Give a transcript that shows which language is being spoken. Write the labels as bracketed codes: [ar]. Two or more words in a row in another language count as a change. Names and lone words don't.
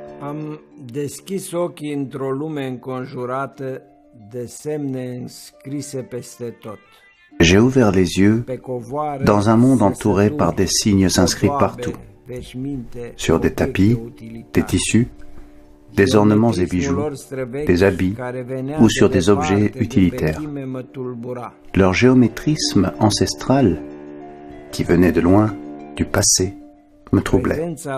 [ro] Am deschis ochii într-o lume înconjurată de semne înscrise peste tot. [fr] J'ai ouvert les yeux dans un monde entouré par des signes inscrits partout, sur des tapis, des tissus, des ornements et bijoux, des habits ou sur des objets utilitaires. Leur géométrisme ancestral, qui venait de loin, du passé, me troublait.